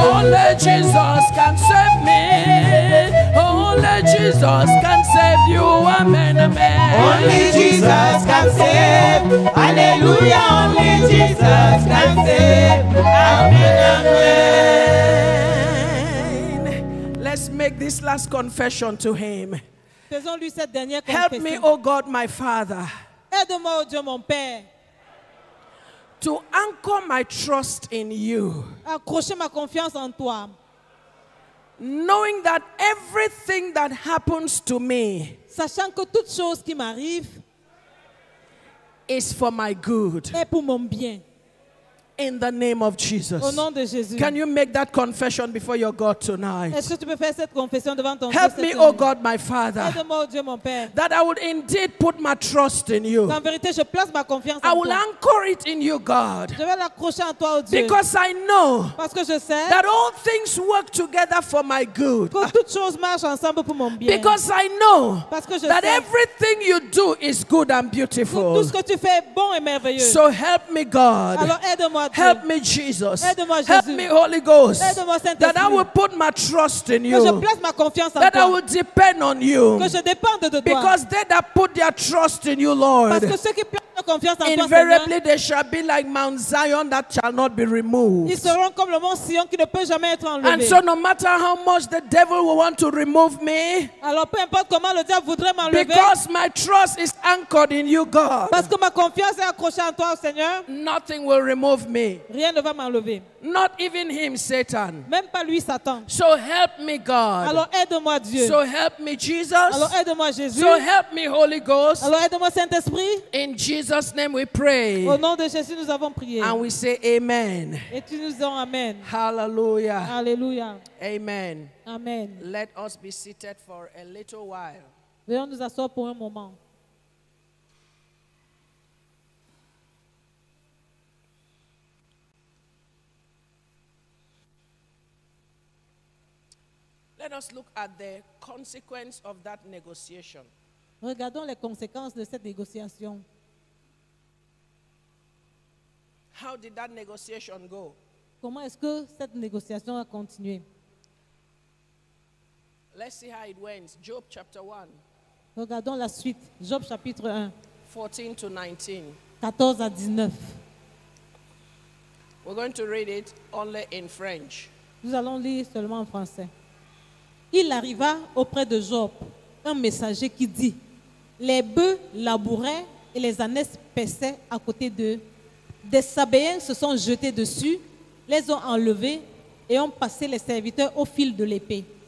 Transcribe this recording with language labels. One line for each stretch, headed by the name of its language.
English: Only Jesus can save me. Only Jesus can save you. Amen, amen. Only Jesus can save. Hallelujah. Only Jesus can save. Amen. Amen. Let's make this last confession to him.
French: Faisons-lui cette dernière
English: Help me,
French: confession.
English: oh God, my Father,
French: Aide-moi, oh Dieu, mon Père,
English: to anchor my trust in you,
French: à accrocher ma confiance en toi,
English: knowing that everything that happens to me
French: sachant que toute chose qui m'arrive
English: is for my good.
French: est pour mon bien.
English: in the name of
French: Au
English: Jesus.
French: nom de Jésus.
English: Can you make that confession before your God tonight?
French: Est-ce que tu peux faire cette confession devant ton Dieu
English: Help
French: cette
English: me,
French: nuit?
English: oh God, my Father,
French: Aide-moi, oh Dieu, mon Père.
English: that I would indeed put my trust in you.
French: En vérité, je place ma confiance
English: I
French: en
English: will
French: toi.
English: anchor it in you, God,
French: Je vais l'accrocher en toi, oh Dieu.
English: because I know
French: Parce que je sais
English: that all things work together for my good.
French: que toutes choses marchent ensemble pour mon bien.
English: Because I know
French: Parce que je
English: that
French: sais
English: everything you do is good and
French: que tout
English: beautiful.
French: ce que tu fais est bon et merveilleux.
English: So help me, God.
French: Alors aide-moi, Dieu.
English: Help me, Jesus.
French: Aide-moi,
English: Help
French: Jésus.
English: me, Holy Ghost.
French: Aide-moi,
English: That I
French: Saint-Esprit.
English: will put my trust in
French: Que je
English: you.
French: place ma confiance en
English: That I
French: toi.
English: will depend on you.
French: Que je dépende de toi.
English: Because they that put their trust in you, Lord,
French: Parce que ceux qui placent leur confiance en toi, Seigneur,
English: invariably they shall be like Mount Zion that shall not be
French: ils
English: removed.
French: seront comme le mont Sion qui ne peut jamais être
English: And
French: enlevé.
English: so no matter how much the devil will want to remove me,
French: Alors peu importe comment le diable voudrait m'enlever,
English: because my trust is anchored in you, God,
French: parce que ma confiance est accrochée en toi, Seigneur,
English: nothing will remove me.
French: rien ne va m'enlever.
English: Not even him, Satan.
French: Même pas lui, Satan.
English: So help me, God.
French: Alors aide-moi, Dieu.
English: So help me, Jesus.
French: Alors aide-moi, Jésus.
English: So help me, Holy Ghost.
French: Alors aide-moi, Saint-Esprit.
English: In Jesus' name we pray.
French: Au nom de Jésus, nous avons prié.
English: And we say amen.
French: Et tu nous dis Amen.
English: Hallelujah.
French: Alléluia.
English: Amen.
French: Amen.
English: Let us be seated for a little while.
French: Veuillons nous asseoir pour un moment.
English: Let us look at the consequence of that negotiation.
French: Regardons les conséquences de cette négociation.
English: How did that negotiation go?
French: Comment est-ce que cette négociation a continué?
English: Let's see how it went. Job chapter 1,
French: Regardons la suite. Job chapitre 1,
English: 14 to 19.
French: 14 à 19.
English: We're going to read it only in French.
French: Nous allons lire seulement en français. Il arriva auprès de Job un messager qui dit: les bœufs labouraient et les ânesses paissaient à côté d'eux. Des Sabéens se sont jetés dessus, les ont enlevés et ont passé les serviteurs au fil de l'épée.